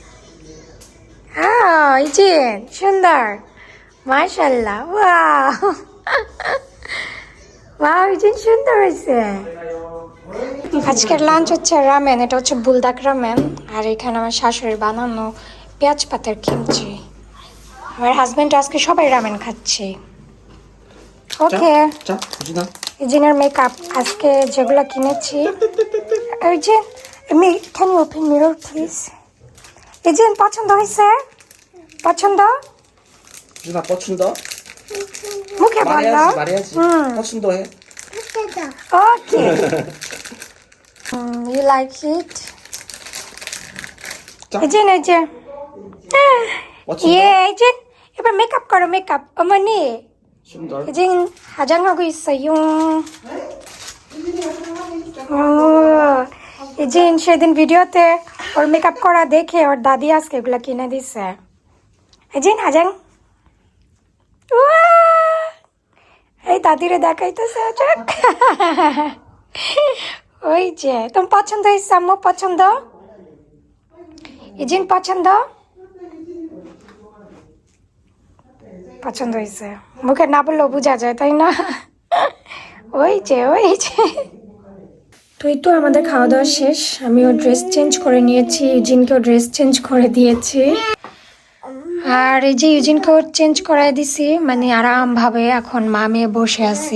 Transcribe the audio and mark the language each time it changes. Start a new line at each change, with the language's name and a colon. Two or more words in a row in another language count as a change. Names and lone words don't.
Bangla: হ্যাঁ এই যে সুন্দর মাশাআল্লাহ
English: wow wow
Bangla: এই যে সুন্দর হয়েছে আজকের লাঞ্চ হচ্ছে রামেন এটা হচ্ছে বুলদাক রামেন আর এখানে আমার শাশুড়ির বানানো পেঁয়াজ পাতার কিমচি আমার হাজবেন্ড আজকে সবাই রামেন খাচ্ছে ওকে
Korean: 자, 유진아.
Bangla: ইজিনের মেকআপ আজকে যেগুলো কিনেছি ইজিন
English: can you open mirror please
Bangla: ইজিন পছন্দ হয়েছে পছন্দ
Korean: 유진아, 뻗친다?
Bangla: মুখে বললো
Korean: 말해야지. 뻗친다 해.
English: okay you like it
Bangla: ইজিন ইজিন ইয়ে ইজিন এবার মেকআপ করো মেকআপ 어머니 신달.
Korean: 이젠 화장하고 있어요.
Bangla: 이젠 সেদিন ভিডিওতে ওর মেকআপ করা দেখে ওর দাদি আজকে এগুলা কিনে দিছে ইজেন হাজাং এই দাদিরে দেখাইতেছে ওই যে তোমার পছন্দ হয়েছে আম্মু পছন্দ ইজেন পছন্দ পছন্দ হয়েছে মুখে না বললেও বোঝা যায় তাই না ওই যে তো এই তো আমাদের খাওয়া দাওয়া শেষ আমিও
English: dress change
Bangla: করে নিয়েছি জিনকেও
English: dress change
Bangla: করে দিয়েছি আর এই যে ইউজিনকেও চেঞ্জ করাই দিছি, মানে আরামভাবে এখন মা মেয়ে বসে আছি।